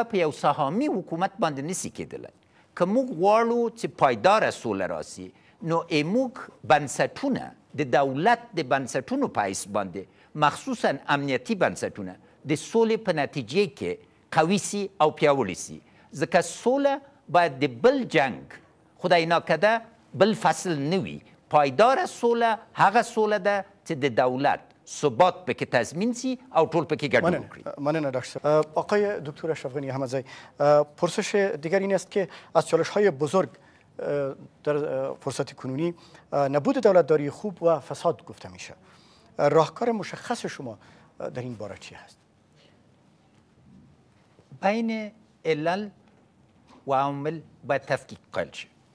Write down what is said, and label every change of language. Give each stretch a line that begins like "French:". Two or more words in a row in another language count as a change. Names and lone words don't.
Pashto: په یو سهامي حکومت باندې نشي کېدلی که موږ غواړو چې پایداره سوله راسي نو موږ بنسټونه د دولت د بنسټونو په حیث باندې مخصوصا امنیتي بنسټونه د سولې په نتیجې کې قوي سي او پیاوړي سي ځکه سوله باید د بل جنگ خدای ناکده بل فصل نه وي پایداره سوله هغه سوله ده چې د دولت ثبات پکې تضمین سي او ټول پکې ګډون وکړي. مننه دکتر.
Persian: آقای دکتر اشرف غنی احمدزی، پرسش دیگر این است که از چالش‌های بزرگ در فرصت کنونی نبود دولتداری خوب و فساد گفته میشه. راهکار مشخص شما در این باره چی هست؟ بین علل و عوامل باید تفکیک قائل شه.